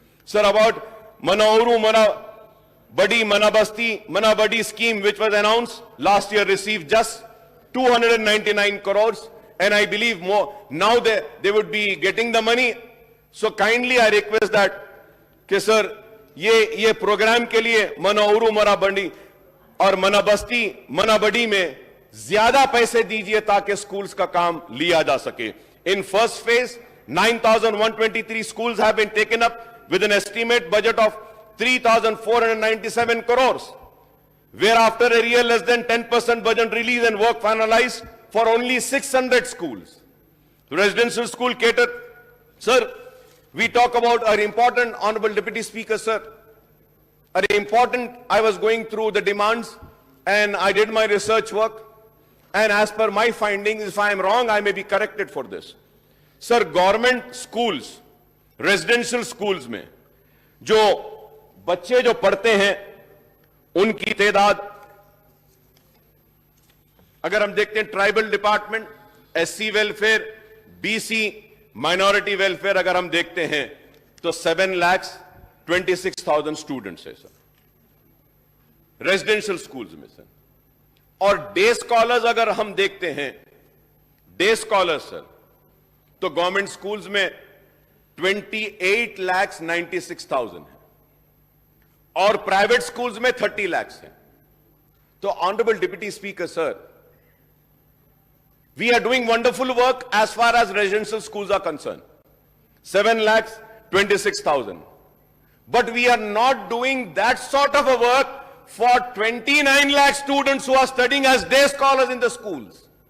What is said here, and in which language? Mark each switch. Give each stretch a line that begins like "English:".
English: Sir, about Manauru, Manabadi scheme, which was announced last year, received just 299 crores, and I believe more now they would be getting the money. So kindly I request that, sir,
Urdu: یہ programme کے لیے مناورو مرابنڈی اور منابستی منابڈی میں زیادہ پیسے دیجئے تاکہ schools کا کام لیا جا سکے.
English: In first phase, 9,123 schools have been taken up with an estimate budget of 3,497 crores. Whereafter a real less than 10% budget release and work finalized for only 600 schools. Residential school catered. Sir, we talk about our important, Honorable Deputy Speaker, sir. I was going through the demands and I did my research work. And as per my findings, if I am wrong, I may be corrected for this. Sir, government schools, residential schools
Urdu: میں جو بچے جو پڑھتے ہیں ان کی تعداد اگر ہم دیکھتے ہیں tribal department, S C welfare, B C minority welfare اگر ہم دیکھتے ہیں تو 7,26,000 اسٹوڈنٹس ہیں سر ریزیڈینشل سکولز میں سر. اور ڈے اسکالرز اگر ہم دیکھتے ہیں ڈے اسکالر سر تو گورنمنٹ سکولز میں 28,96,000 ہیں اور پرائیویٹ سکولز میں 30 lakhs ہیں. تو honourable deputy speaker sir,
English: we are doing wonderful work as far as residential schools are concerned. 7,26,000. But we are not doing that sort of a work for 29 lakh students who are studying as day scholars in the schools.